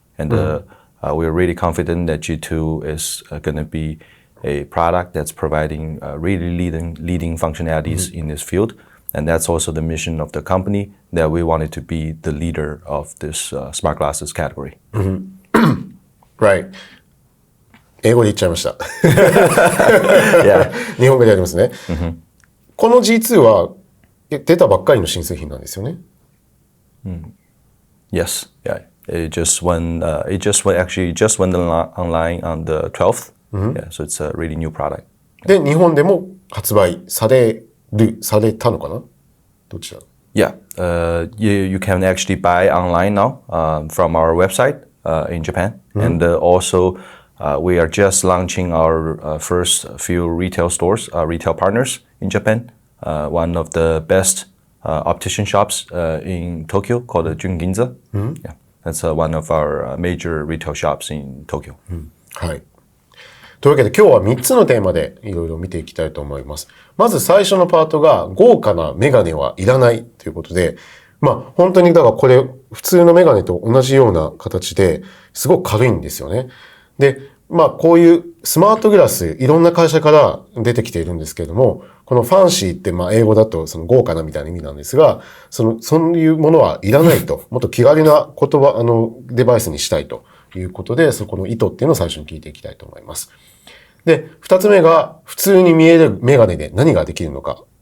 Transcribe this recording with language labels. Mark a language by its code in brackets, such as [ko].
[en] And we're really confident that G2 is going to be a product that's providing really leading functionalities in this field. And that's also the mission of the company, that we wanted to be the leader of this smart glasses category. Right. [ja] 英語で言っちゃいました。日本語でやりますね。この G2 は出たばっかりの新製品なんですよね。 [en] Yes, yeah. It just went online on the 12th. Yeah, so it's a really new product. [ja] で、日本でも発売されたのかな？どっちだ？ [en] Yeah, you can actually buy online now from our website in Japan, and also.We are just launching our first few retail stores, retail partners in Japan. One of the best optician shops in Tokyo called Junginza. Yeah, that's one of our major retail shops in Tokyo. [ja] はい。というわけで今日は3つのテーマでいろいろ見ていきたいと思います。まず最初のパートが豪華なメガネはいらないということで、本当にだからこれ普通のメガネと同じような形ですごく軽いんですよね。で、こういうスマートグラス、いろんな会社から出てきているんですけれども、このファンシーって英語だとその豪華なみたいな意味なんですが、そういうものはいらないと、もっと気軽な言葉、デバイスにしたいということで、そこの意図っていうのを最初に聞いていきたいと思います。で、二つ目が普通に見えるメガネで何ができるのか